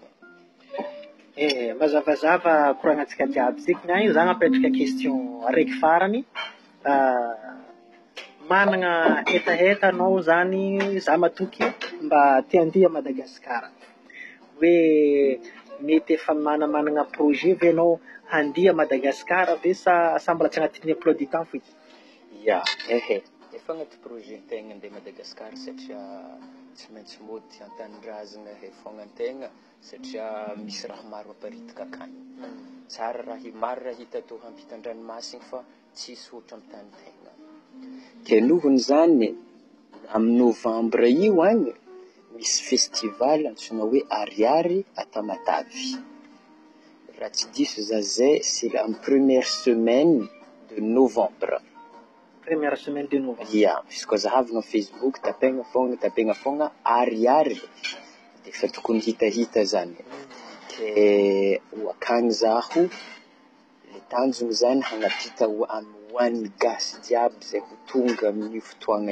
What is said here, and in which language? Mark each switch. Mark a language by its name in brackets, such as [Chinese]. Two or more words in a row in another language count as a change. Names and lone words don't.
[Malagasy] Mazavazava koragnantsika jiaby ziky io zany apetraka question araiky farany managna hetaheta anao zany za matoky mba te handeha Madagasikara hoe mety efa managna projet ve anao handeha Madagasikara ve sa mbola tsy agnatin'ny [French] emploi du temps [Malagasy] foiky? Ya, efa agnaty projet tegna andeha Madagasikara satria tsy maintsy mody an-tanindrazana fogna antegna satria misy raha maro maparitaka akany. Tsara maro raha hita atao ampitan-dranomasina fa tsisy ohatra amin'ny tanitegna. Ke nohony zany amin'ny novambra io agny misy festival antsoina hoe Ariary à Tamatavy. Raha tsy diso za zay [French] c'est la première semaine de novembre. Première semaine de novembre. [Malagasy] Ya, izy koa zahavina Facebook tapegna fogna Ariary de fa tokony hitahita zany. Ke akany zaho le tanjony zany hanampita hoan'ny gasy jiaby zay ho tonga amin'ny fotoagna